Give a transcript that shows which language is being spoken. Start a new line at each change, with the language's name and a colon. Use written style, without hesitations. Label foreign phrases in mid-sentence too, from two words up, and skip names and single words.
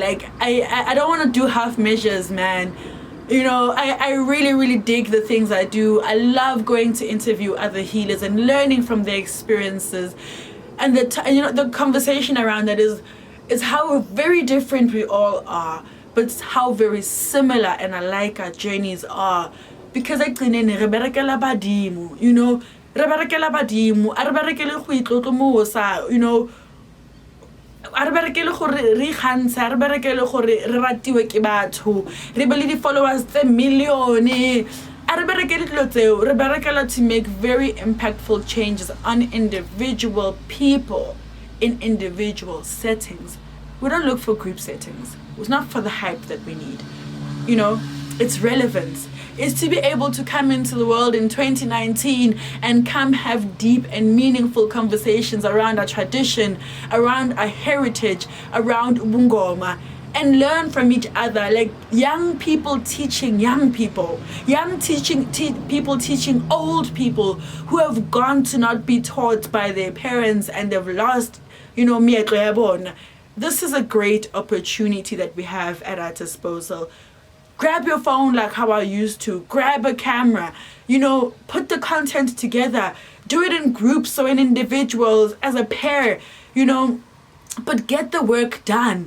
English: Like, I don't want to do half measures, man. I really, really dig the things I do. I love going to interview other healers and learning from their experiences. And the conversation around that is how very different we all are, but how very similar and alike our journeys are. Because I clean
Tswana: re berekela badimo, re berekela badimo, a re berekele go itlotlomosa, a re berekele gore re ikgantshe, a re berekele gore re ratiwe ke batho, re be le di-followers tse millione, a re berekele dilo tseo, re berekela
English: to make very impactful changes on individual people in individual settings. We don't look for group settings. It's not for the hype that we need. It's relevance. It's to be able to come into the world in 2019 and come have deep and meaningful conversations around our tradition, around our heritage, around Ubungoma, and learn from each other, like young people teaching young people, people teaching old people who have gone to not be taught by their parents and they've lost,
Tswana: meetlo ya bona.
English: This is a great opportunity that we have at our disposal. Grab your phone like how I used to. Grab a camera. Put the content together. Do it in groups or in individuals, as a pair, but get the work done.